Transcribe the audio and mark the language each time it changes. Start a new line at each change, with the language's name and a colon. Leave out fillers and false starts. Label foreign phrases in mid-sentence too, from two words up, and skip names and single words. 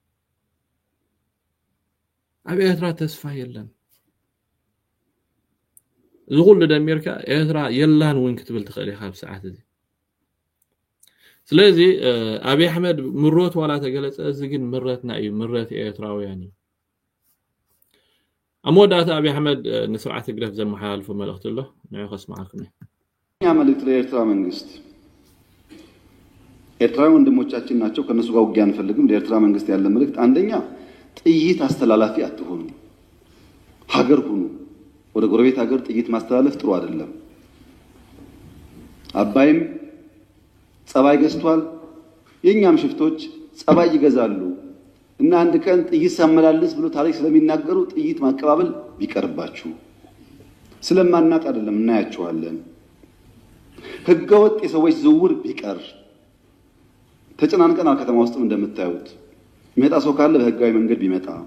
Tigrinya: ኣብ ኤርትራ ተስፋ የለን ዝኹሉ ደሚርካ ኤርትራ የላን እውን ክትብል ትኽእል ኢኻ ኣብ ሰዓት እዚ ስለዚ አብይ አሕመድ ምሮት ዋላ ተገለጸ እዚ ግን ምረትና እዩ ምረት ኤርትራውያን እዩ አሞዳታ አብይ አሕመድ ንስርዓት ግረፍ ዘመሓላልፎ መልእክት ኣሎ ንዑ ከስማዓኩም
Amharic: ያ መልእክት ለኤርትራ መንግስት ኤርትራ ወንድሞቻችን ናቸው ከነሱ ጋር ውጊያ አንፈልግም ለኤርትራ መንግስት ያለ መልእክት አንደኛ ጥይት አስተላላፊ አትሆኑ ሀገር ሁኑ ወደ ጎረቤት ሀገር ጥይት ማስተላለፍ ጥሩ አይደለም አባይም ጸባይ ገዝቷል የኛም ሽፍቶች ጸባይ ይገዛሉ እና አንድ ቀን ጥይት ሳመላልስ ብሎ ታሪክ ስለሚናገሩ ጥይት ማቀባበል ቢቀርባችሁ ስለማናቅ አይደለም እናያችኋለን ህገወጥ የሰዎች ዝውውር ቢቀር ተጨናንቀናል ከተማ ውስጥም እንደምታዩት የሚመጣ ሰው ካለ በህጋዊ መንገድ ቢመጣ